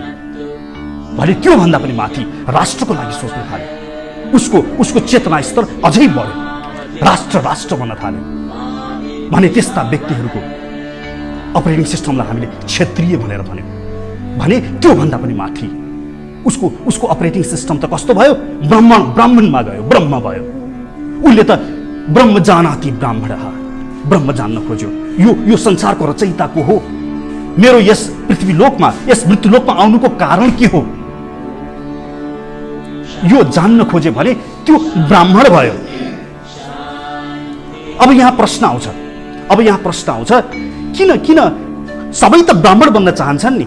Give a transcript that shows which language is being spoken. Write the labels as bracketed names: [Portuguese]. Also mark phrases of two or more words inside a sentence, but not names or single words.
[Nepali] भने त्योभन्दा पनि माथि राष्ट्रको लागि सोच्न थाल्यो, उसको चेतना स्तर अझै बढ्यो, राष्ट्र भन्न थाल्यो भने त्यस्ता व्यक्तिहरूको [English] operating systemलाई [Nepali] हामीले क्षत्रिय भनेर भन्यो। भने त्योभन्दा पनि माथि उसको [English] operating system [Nepali] त कस्तो भयो? ब्राह्मणमा गयो, ब्रह्म भयो। उसले त [Sanskrit] ब्रह्म जानाति ब्राह्मणः, [Nepali] ब्रह्म जान्न खोज्यो। यो संसारको रचयिता को हो? मेरो यस पृथ्वीलोकमा, यस मृत्युलोकमा आउनुको कारण के हो? यो जान्न खोजे भने त्यो ब्राह्मण भयो। अब यहाँ प्रश्न आउँछ, किन सबै त ब्राह्मण बन्न चाहन्छन् नि?